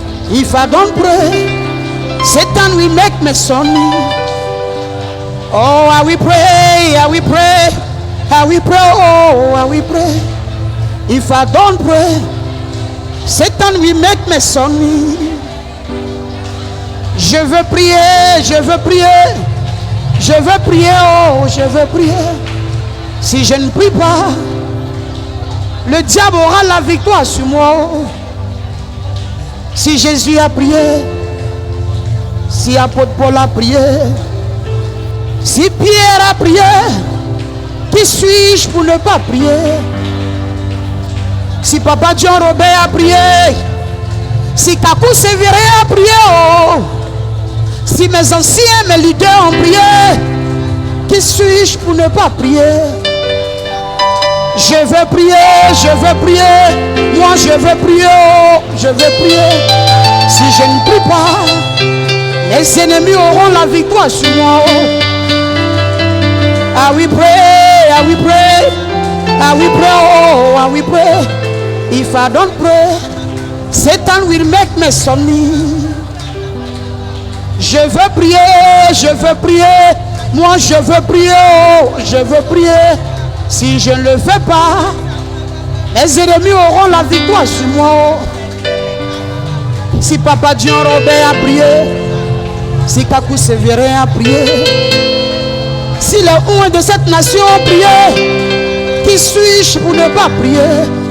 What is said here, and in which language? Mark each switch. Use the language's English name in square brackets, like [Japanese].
[English] If I don't pray, Satan will make me sonny. Oh, I will pray, I will pray, I will pray, oh, I will pray. If I don't pray, Satan will make me sonny. [French] Je veux prier, je veux prier, je veux prier, oh, je veux prier. Si je ne prie pas, le diable aura la victoire sur moi. Si Jésus a prié, si apôtre Paul a prié, si Pierre a prié, qui suis-je pour ne pas prier? Si Papa John Robert a prié, Si Kakou servirait à prier, oh. Si mes anciens, mes leaders ont prié, qui suis-je pour ne pas prier? Je veux prier, je veux prier. Moi je veux prier, oh, je veux prier. Si je ne prie pas, les ennemis auront la victoire sur moi. Oh. [English] I will pray, I will pray, I will pray, oh, I will pray. If I don't pray, Satan will make me submit. [French] Je veux prier, je veux prier. Moi je veux prier, oh, je veux prier. Si je ne le fais pas, les ennemis auront la victoire sur moi. Si Papa Jean Robert a prié, si Kakou Sévérin a prié, si les ouins de cette nation ont prié, qui suis-je pour ne pas prier?